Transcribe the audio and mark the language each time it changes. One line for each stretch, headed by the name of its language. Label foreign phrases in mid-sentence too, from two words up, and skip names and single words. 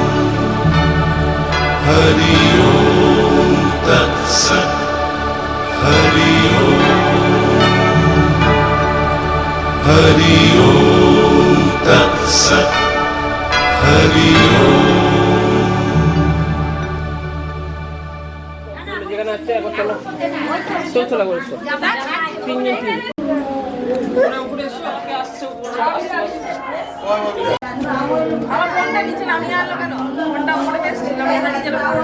Sanskrit: हरि ओम तत्सत्। हरि ओम। हरि ओम तत्सत्। हरि ओम।
Bangla: যেখানে আছে এখন চলো চল চলা বলছো তিন মিনিট আমার ফোনটা নিচে নামিয়ে আনলো কেন? ফোনটা উপরে বেসছিল, আমি এটা নিচে